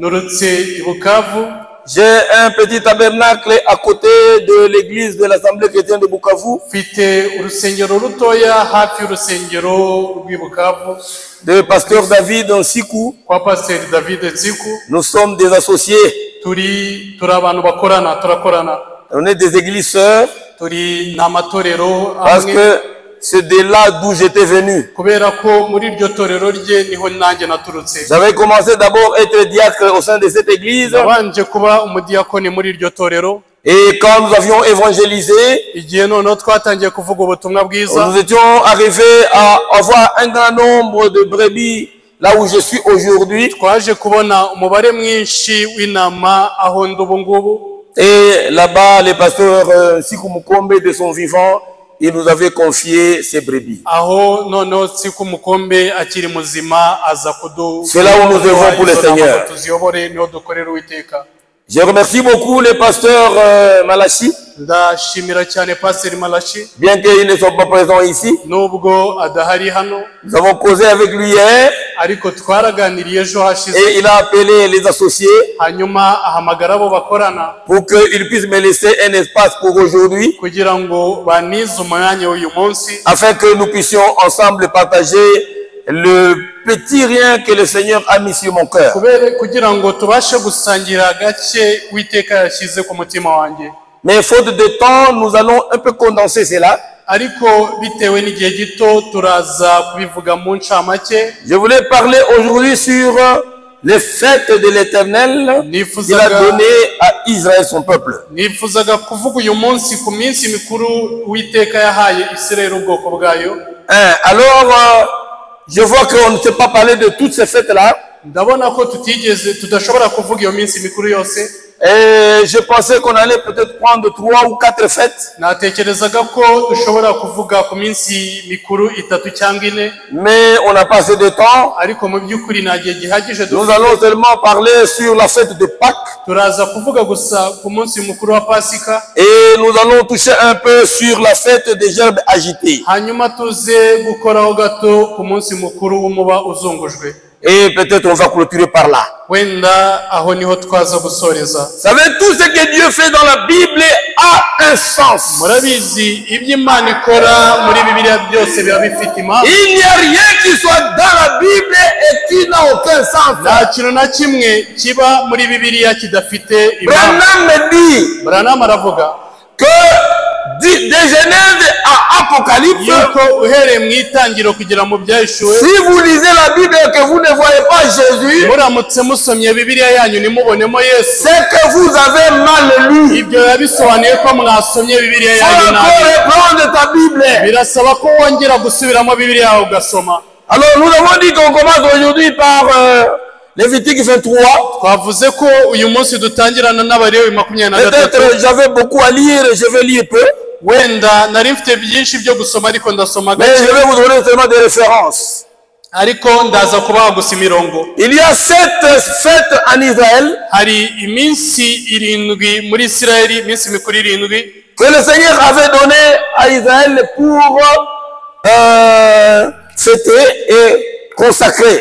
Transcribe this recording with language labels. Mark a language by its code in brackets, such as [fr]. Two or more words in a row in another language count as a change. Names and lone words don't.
[fr] J'ai un petit tabernacle à côté de l'église de l'Assemblée chrétienne de Bukavu. De pasteur David Nsiku. Nous sommes des associés. [rw] turi abantu bakorana turakorana. [fr] On est des églises sœurs. [rw] Turi n'amatorero [fr] Parce [rw] amwe. [fr] que c'est de là d'où j'étais venu. [rw] Kubera ko muri iryo torero rye niho nanjye naturutse. [fr] J'avais commencé d'abord à être diacre au sein de cette église. [rw] Nabanje kuba umudiyakoni muri iryo torero. [fr] Et quand nous avions évangélisé, [rw] Igihe noneho twatangiye kuvuga ubutumwa bwiza. [fr] nous étions arrivés à avoir un grand nombre de brebis là où je suis aujourd'hui. [rw] Twaje kubona umubare mwinshi w'intama aho ndi ubu ngubu. [fr] Et là-bas, le pasteur Sikou Mukombe de son vivant, il nous avait confié ses brebis. [rw] Aho noneho Siku Mukombe akiri muzima aza kudu. [fr] C'est là où nous œuvrons pour le Seigneur. [rw] Tuziyobore niho dukorera Uwiteka. [fr] Je remercie beaucoup le pasteur Malachi, [rw] Ndashimira cyane Pastor Malachi. [fr] bien qu'il ne soit pas présent ici. [rw] Nubwo adahari hano. [fr] Nous avons causé avec lui hier [rw] Ariko twaraganiriye ejo hashize. [fr] et il a appelé les associés [rw] Hanyuma ahamagara abo bakorana [fr] pour qu'ils puissent me laisser un espace pour aujourd'hui, [rw] kugira ngo banize umwanya w'uyu munsi [fr] afin que nous puissions ensemble partager le petit rien que le Seigneur a mis sur mon cœur. [rw] kugira ngo tubashe gusangira gake Uwiteka yashyize ku mutima wanjye. [fr] Mais faute de temps, nous allons un peu condenser cela. [rw] Ariko bitewe n'igihe gito turaza kubivuga mu ncamake. [fr] Je voulais parler aujourd'hui sur les fêtes de l'Éternel qu'il a donné à Israël, son peuple. [rw] Nifuzaga kuvuga uyu munsi ku minsi mikuru Uwiteka yahaye Isirayeli ubwoko bwayo. [fr] Alors, je vois qu'on ne sait pas parler de toutes ces fêtes-là. [rw] Ndabona ko tudashobora kuvuga iyo minsi mikuru yose. [fr] Et je pensais qu'on allait peut-être prendre 3 ou 4 fêtes. [rw] Natekerezaga ko dushobora kuvuga ku minsi mikuru 3 cyangwa 4. [fr] Mais on n'a pas assez de temps. [rw] Ariko mu by'ukuri nta gihe gihagije. [fr] Nous allons seulement parler sur la fête de Pâques. [rw] Turaza kuvuga gusa ku munsi mukuru wa Pasika. [fr] Et nous allons toucher un peu sur la fête des gerbes agitées. [rw] Hanyuma tuze gukoraho gato ku munsi mukuru w'umuba uzungujwe. [fr] Et peut-être on va clôturer par là. [rw] Wenda aho niho twaza gusoreza. [fr] Vous savez, tout ce que Dieu fait dans la Bible a un sens. [rw] Murabizi ibyo Imana ikora muri Bibiliya byose biba bifite impamvu. [fr] Il n'y a rien qui soit dans la Bible et qui n'a aucun sens. [rw] Nta kintu na kimwe kiba muri Bibiliya kidafite impamvu. [fr] Branham me dit [rw] Branham aravuga [fr] que de Genèse à Apocalypse, [rw] yuko uhereye mu itangiro kugera mu byahishuwe, [fr] si vous lisez la Bible et que vous ne voyez pas Jésus, [rw] muramutse musomye Bibiliya yanyu nimubonemo Yesu, [fr] c'est que vous avez mal lu. [rw] ibyo yabisobanuye ko mwasomye Bibiliya yanyu [fr] Il faut [rw] nabi. [fr] encore reprendre ta Bible. [rw] Birasaba ko wongera gusubiramo Bibiliya yawe ugasoma. [fr] Alors nous avons dit qu'on commence aujourd'hui par Lévitique 23. [rw] Twavuze ko uyu munsi dutangirana n'Abalewi 23. [fr] Peut-être j'avais beaucoup à lire et je vais lire peu. [rw] Wenda nari mfite byinshi byo gusoma ariko ndasoma [fr] Mais je [rw] gake. [fr] vais vous donner seulement des références. [rw] Ariko ndaza kubaha gusa imirongo. [fr] Il y a 7 fêtes en Israël [rw] Hari iminsi 7 muri Isirayeli, iminsi mikuru 7 [fr] que le Seigneur avait donné à Israël pour fêter et consacrer.